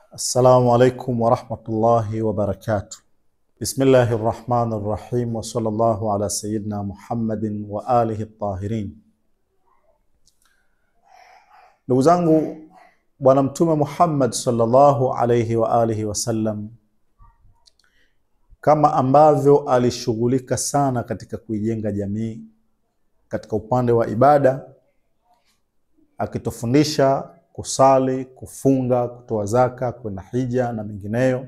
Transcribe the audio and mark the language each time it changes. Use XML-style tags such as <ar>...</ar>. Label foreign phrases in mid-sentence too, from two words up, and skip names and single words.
<ar>السلام عليكم ورحمة الله وبركاته. بسم الله الرحمن الرحيم وصلى الله على سيدنا محمد وآله الطاهرين.</ar> <sw>Ndugu zangu, Bwana Mtume Muhammad</sw> <ar>صلى الله عليه وآله وسلم,</ar> <sw>kama ambavyo alishughulika sana katika kuijenga jamii katika upande wa ibada, akitufundisha kusali, kufunga, kutoa zaka, kwenda hija na mengineyo.</sw>